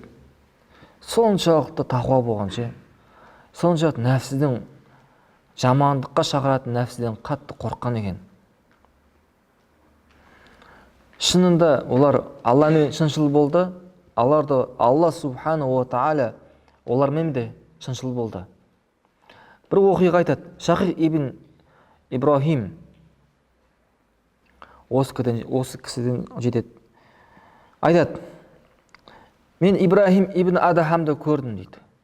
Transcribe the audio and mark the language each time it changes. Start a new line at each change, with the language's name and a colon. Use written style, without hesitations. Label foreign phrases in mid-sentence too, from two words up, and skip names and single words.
Kazakh: Соншалықты тақуа болғанша, соншалықты нәпсіден, жамандыққа шақыратын нәпсіден қатты қорыққан екен. Шынында олар Алламен шыншыл болды, Алла
Arabic: سبحانه وتعالى
Kazakh: олармен де шыншыл болды. Бір оқиға айтады. Шахих ибн Ибрахим осы кісіден жетеді. Айтады: мен Ибрахим ибн Адахамды көрдім дейді.